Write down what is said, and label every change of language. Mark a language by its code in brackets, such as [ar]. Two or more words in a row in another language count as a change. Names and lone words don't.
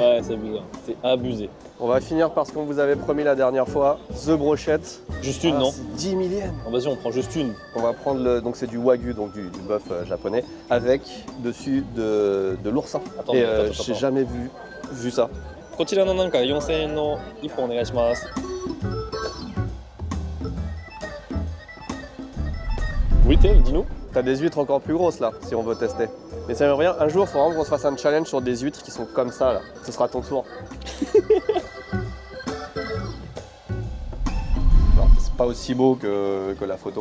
[fr] Ouais, c'est abusé. C'est abusé. On va finir par ce qu'on vous avait promis la dernière fois, The Brochette. Juste une, non? 10 000 yens. Bon, vas-y, on prend juste une. On va prendre donc c'est du wagyu, donc du bœuf japonais, avec dessus de l'oursin. Attends, Et attends. j'ai jamais vu ça. [ja] こちらのなんか4000円の1本お願いします。 [fr] Oui, dis-nous. T'as des huîtres encore plus grosses là, si on veut tester. Mais ça m'aimerait bien, un jour, il faut vraiment qu'on se fasse un challenge sur des huîtres qui sont comme ça là. Ce sera ton tour. C'est pas aussi beau que la photo.